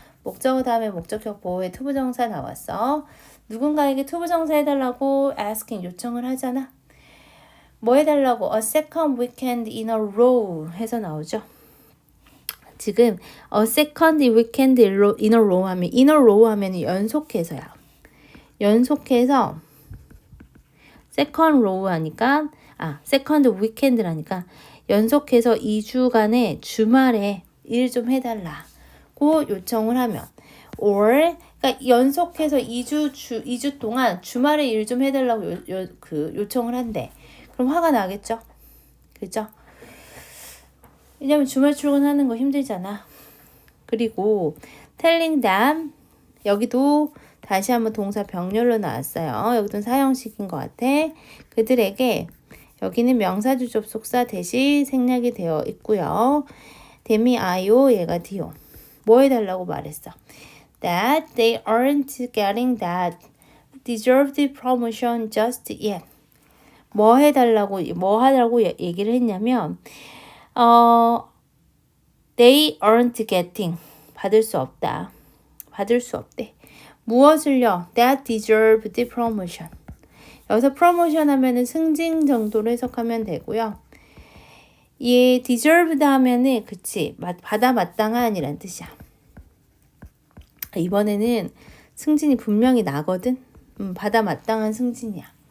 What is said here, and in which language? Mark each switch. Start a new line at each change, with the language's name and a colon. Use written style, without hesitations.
Korean: 목적어 다음에 목적격 보호에 투부정사 나왔어. 누군가에게 투부정사 해달라고 asking 요청을 하잖아. 뭐 해달라고?
English: A second weekend in a row
Korean: 해서 나오죠. 지금
English: a second weekend in a row 하면 in a row
Korean: 하면 연속해서야. 연속해서
English: second row
Korean: 하니까
English: second weekend
Korean: 라니까 연속해서 2주간의 주말에 일 좀 해달라고 요청을 하면 or 그러니까 연속해서 2주 동안 주말에 일 좀 해달라고 요청을 한대. 그럼 화가 나겠죠? 그죠? 왜냐면 주말 출근하는 거 힘들잖아. 그리고
English: telling them
Korean: 여기도 다시 한번 동사 병렬로 나왔어요. 여기도 사형식인 것 같아. 그들에게 여기는 명사주 접속사 대시 생략이 되어 있고요. 데미 아요 얘가 디오. 뭐 해달라고 말했어?
English: That they aren't getting that deserved promotion just yet.
Korean: 뭐 하라고 얘기를 했냐면
English: they aren't getting
Korean: 받을 수 없다. 받을 수 없대. 무엇을요?
English: That deserved promotion.
Korean: 여기서 promotion 하면은 승진 정도로 해석하면 되고요. 얘 deserved 하면은 그치 받아 마땅한이란 뜻이야. 이번에는 승진이 분명히 나거든. 받아 마땅한 승진이야.